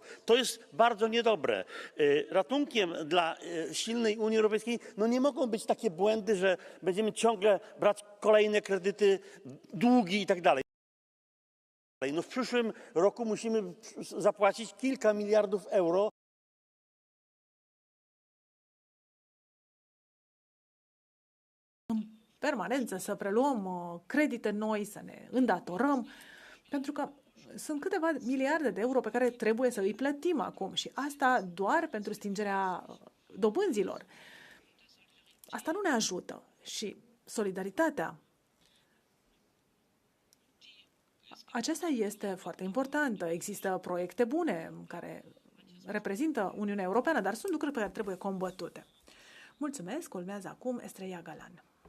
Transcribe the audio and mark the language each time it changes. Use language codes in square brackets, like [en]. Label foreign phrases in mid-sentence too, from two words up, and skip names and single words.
[pl] To jest bardzo niedobre. Ratunkiem dla silnej Unii Europejskiej nie mogą być takie błędy, że będziemy ciągle brać kolejne kredyty, długi i tak dalej. W przyszłym roku musimy zapłacić kilka miliardów euro. [ro] Permanență să preluăm credite noi, să ne îndatorăm, pentru că sunt câteva miliarde de euro pe care trebuie să îi plătim acum și asta doar pentru stingerea dobânzilor. Asta nu ne ajută și solidaritatea. Aceasta este foarte importantă. Există proiecte bune care reprezintă Uniunea Europeană, dar sunt lucruri pe care trebuie combătute. Mulțumesc. Urmează acum Estrella Galán.